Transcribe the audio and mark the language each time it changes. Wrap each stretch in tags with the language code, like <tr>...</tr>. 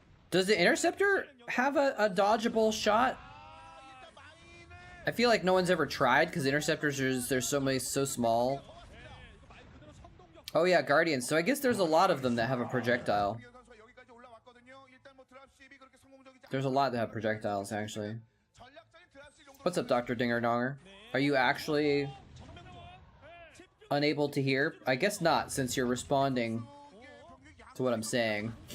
<en>Does the interceptor have a dodgeable shot? I feel like no one's ever tried because interceptors there's so small. Oh yeah, Guardians. So I guess there's a lot of them that have a projectile.</en> <ko>김기현 선수가 여기까지 올라왔거든요. 일단 뭐 드랍십이 그렇게 성공적이지</ko> <en>There's a lot that have projectiles actually.</en> <ko>전략적인 드랍십 용도.</ko> <en>What's up, Dr. Dinger Donger? Are you actually unable to hear? I guess not, since you're responding to what I'm saying.</en>